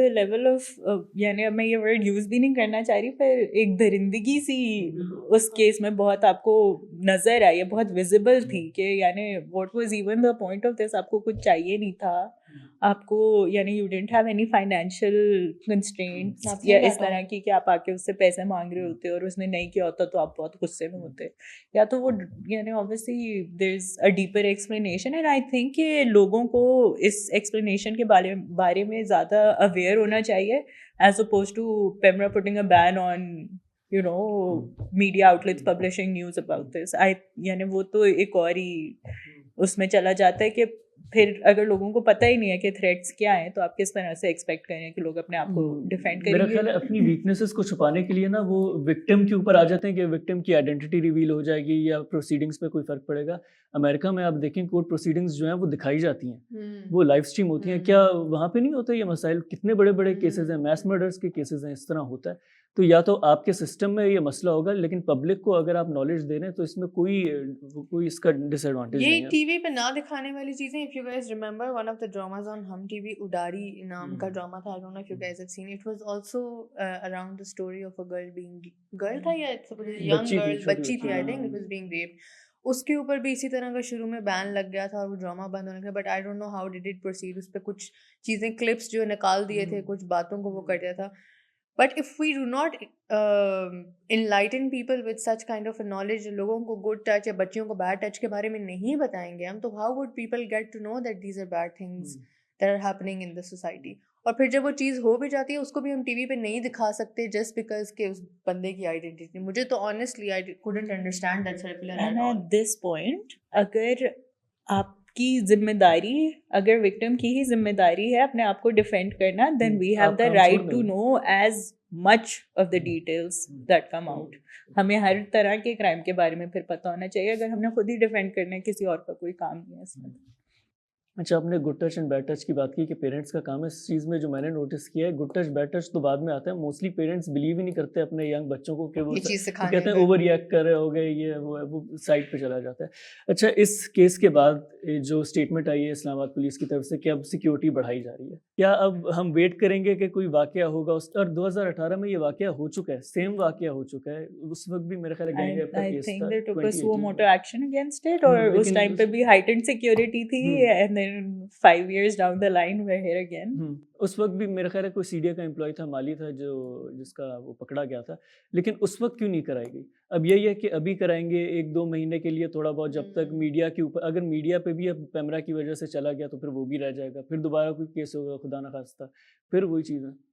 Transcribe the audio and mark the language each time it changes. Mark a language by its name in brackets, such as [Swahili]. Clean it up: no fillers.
[English] the level of [Urdu] یعنی اب میں یہ ورڈ یوز بھی نہیں کرنا چاہ رہی, پر ایک درندگی سی اس کیس میں بہت آپ کو نظر آئی ہے, بہت ویزیبل تھی کہ یعنی [English] What was even the point of this. [Urdu] آپ کو کچھ چاہیے نہیں تھا, آپ کو یعنی [English] you didn't have any financial constraints [Urdu] یا اس طرح کی کہ آپ آ کے اس سے پیسے مانگ رہے ہوتے اور اس نے نہیں کیا ہوتا تو آپ بہت غصے میں ہوتے. یا تو وہ یعنی [English] obviously there is a deeper explanation, and I think [Urdu] کہ لوگوں کو اس ایکسپلینیشن کے بارے میں زیادہ اویئر ہونا چاہیے [English] as opposed to Pemra putting a ban on you know media outlets publishing news about this. [Urdu] یعنی وہ تو ایک اور ہی اس میں چلا جاتا ہے کہ پھر اگر لوگوں کو پتہ ہی نہیں ہے کہ تھریٹس کیا ہیں تو آپ کس طرح سے ایکسپیکٹ کریں کہ لوگ اپنے آپ کو ڈیفینڈ کریں گے. میرا خیال ہے اپنی ویکنیسز کو چھپانے کے لیے نا وہ وکٹم کے اوپر آ جاتے ہیں کہ وکٹم کی آئیڈینٹی ریویل ہو جائے گی یا پروسیڈنگس پہ کوئی فرق پڑے گا. امریکہ میں آپ دیکھیں کورٹ پروسیڈنگس جو ہیں وہ دکھائی جاتی ہیں, وہ لائیو اسٹریم ہوتی ہیں. کیا وہاں پہ نہیں ہوتا یہ مسائل؟ کتنے بڑے بڑے کیسز ہیں, میس مرڈرس کے کیسز ہیں, اس طرح ہوتا ہے. تو یا تو آپ کے سسٹم میں یہ مسئلہ ہوگا, لیکن پبلک کو اگر آپ نالج دے رہے ہیں تو اس میں کوئی اس کا ڈس ایڈوانٹیج نہیں ہے. یہ ٹی وی پہ نہ دکھانے والی چیزیں. [English] if you guys remember one of the dramas on Hum T V, [Urdu] اڈاری نام کا ڈراما تھا. [English] I don't know if you guys have seen it. It was also around the story of a girl [Urdu] تھا یا [English] young girl, [Urdu] بچی تھی, [English] I think it was being raped. [Urdu] اس کے اوپر بھی اسی طرح کا شروع میں بین لگ گیا تھا اور وہ ڈرامہ بند ہونے لگا. [English] But I don't know how did it proceed. [Urdu] اس پہ کچھ چیزیں کلپس جو نکال دیے تھے, کچھ باتوں کو وہ کر دیا تھا. [English] But if we do not enlighten people with such kind of a knowledge, [Urdu] لوگوں کو good touch یا بچیوں کو bad touch کے بارے میں نہیں بتائیں گے ہم, تو [English] how would people get to know that these are bad things that are happening in the society? [Urdu] اور پھر جب وہ چیز ہو بھی جاتی ہے اس کو بھی ہم ٹی وی پہ نہیں دکھا سکتے [English] just because [Urdu] کہ اس بندے کی آئیڈینٹی. مجھے تو [English] honestly I couldn't understand that circular at all. at this point [Urdu] اگر آپ کی ذمہ داری, اگر وکٹم کی ہی ذمہ داری ہے اپنے آپ کو ڈیفینڈ کرنا, [English] then we have the right to know as much of the details that come out. [Urdu] ہمیں ہر طرح کے کرائم کے بارے میں پھر پتہ ہونا چاہیے اگر ہم نے خود ہی ڈیفینڈ کرنا ہے, کسی اور کا کوئی کام نہیں ہے اس میں. اچھا, آپ نے good touch and bad touch کی بات کی کہ پیرنٹس کا کام ہے. اس چیز میں جو میں نے نوٹس کیا ہے, گڈ ٹچ بیڈ ٹچ تو بعد میں آتا ہے. موسٹلی پیرنٹس بلیو ہی نہیں کرتے اپنے ینگ بچوں کو کہ وہ کہتے ہیں اوور ریئیکٹ کر رہے ہو گئے, یہ وہ سائڈ پہ چلا جاتا ہے. اچھا, اس کیس کے بعد جو اسٹیٹمنٹ آئی ہے اسلام آباد پولیس کی طرف سے کہ اب سیکیورٹی بڑھائی جا رہی ہے, کیا اب ہم ویٹ کریں گے کہ کوئی واقعہ ہوگا؟ اور 2018 میں یہ واقعہ ہو چکا ہے, سیم واقعہ ہو چکا ہے. اس وقت بھی میرے خیال ہے گینگ ریپ کا کیس تھا. [English] I think they took a suo moto action against it, [Urdu] اور اس ٹائم پہ بھی [English] heightened security [Urdu] تھی, [English] and then 5 years down the line we're here again. [Urdu] اس وقت بھی میرا خیال ہے کوئی سی ڈی اے کا امپلائی تھا, مالی تھا, جس کا وہ پکڑا گیا تھا. لیکن اس وقت کیوں نہیں کرائی گئی؟ اب یہی ہے کہ ابھی کرائیں گے 1-2 مہینے کے لیے تھوڑا بہت, جب تک میڈیا کے اوپر, اگر میڈیا پہ بھی اب پیمرا کی وجہ سے چلا گیا تو پھر وہ بھی رہ جائے گا, پھر دوبارہ کوئی کیس ہوگا خدا نخواستہ, پھر وہی چیز ہے.